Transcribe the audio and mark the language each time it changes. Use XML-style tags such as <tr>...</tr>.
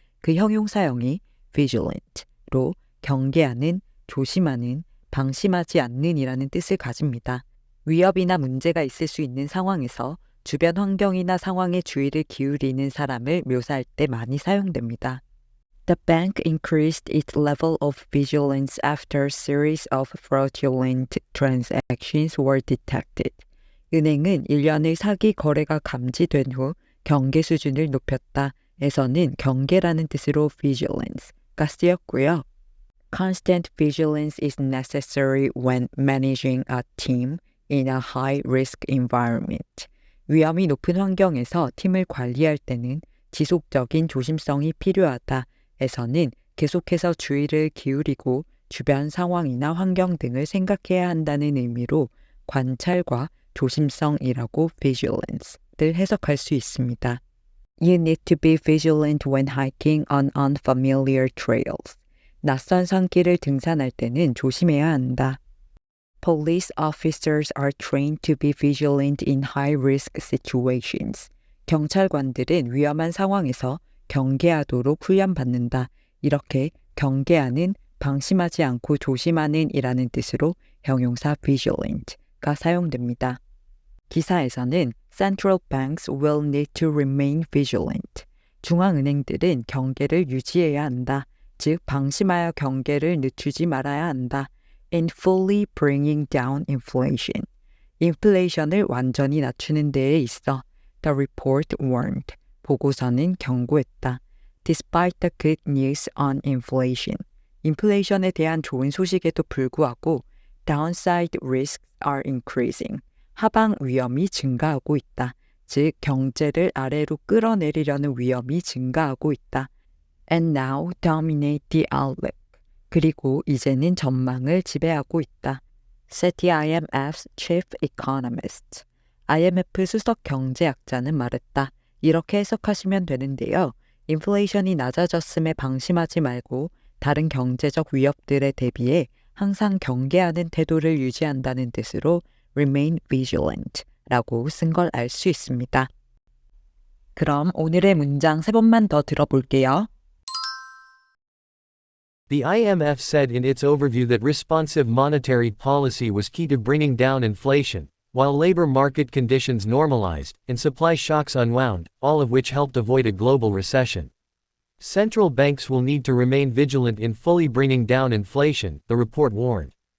<ko>그 형용사형이 vigilant로 경계하는, 조심하는, 방심하지 않는 이라는 뜻을 가집니다. 위협이나 문제가 있을 수 있는 상황에서 주변 환경이나 상황에 주의를 기울이는 사람을 묘사할 때 많이 사용됩니다.</ko> <en>The bank increased its level of vigilance after a series of fraudulent transactions were detected.</en> <ko>은행은 일련의 사기 거래가 감지된 후 경계 수준을 높였다. 에서는 경계라는 뜻으로 vigilance가 쓰였고요.</ko> <en>Constant vigilance is necessary when managing a team in a high-risk environment.</en> <ko>위험이 높은 환경에서 팀을 관리할 때는 지속적인 조심성이 필요하다. 에서는 계속해서 주의를 기울이고 주변 상황이나 환경 등을 생각해야 한다는 의미로 관찰과 조심성이라고 vigilance를 해석할 수 있습니다.</ko> <en>You need to be vigilant when hiking on unfamiliar trails.</en> <ko>낯선 산길을 등산할 때는 조심해야 한다.</ko> <en>Police officers are trained to be vigilant in high-risk situations.</en> <ko>경찰관들은 위험한 상황에서 경계하도록 훈련받는다. 이렇게 경계하는, 방심하지 않고 조심하는 이라는 뜻으로 형용사 vigilant가 사용됩니다. 기사에서는</ko> <en>Central banks will need to remain vigilant.</en> <ko>중앙은행들은 경계를 유지해야 한다. 즉 방심하여 경계를 늦추지 말아야 한다.</ko> <en>In fully bringing down inflation.</en> <ko>인플레이션을 완전히 낮추는 데에 있어</ko> <en>The report warned.</en> <ko>보고서는 경고했다.</ko> <en>Despite the good news on inflation.</en> <ko>인플레이션에 대한 좋은 소식에도 불구하고</ko> <en>downside risks are increasing.</en> <ko>하방 위험이 증가하고 있다. 즉 경제를 아래로 끌어내리려는 위험이 증가하고 있다.</ko> <en>And now dominate the outlook.</en> <ko>그리고 이제는 전망을 지배하고 있다.</ko> <en>said the IMF's chief economist.</en> <ko>IMF 수석 경제학자는 말했다. 이렇게 해석하시면 되는데요. 인플레이션이 낮아졌음에 방심하지 말고 다른 경제적 위협들에 대비해 항상 경계하는 태도를 유지한다는 뜻으로 remain vigilant 라고 쓴 걸 알 수 있습니다. 그럼 오늘의 문장 3번만 더 들어볼게요.</ko> <en>The IMF said in its overview that responsive monetary policy was key to bringing down inflation, while labor market conditions normalized and supply shocks unwound, all of which helped avoid a global recession. Central banks will need to remain vigilant in fully bringing down inflation, the report warned.</en>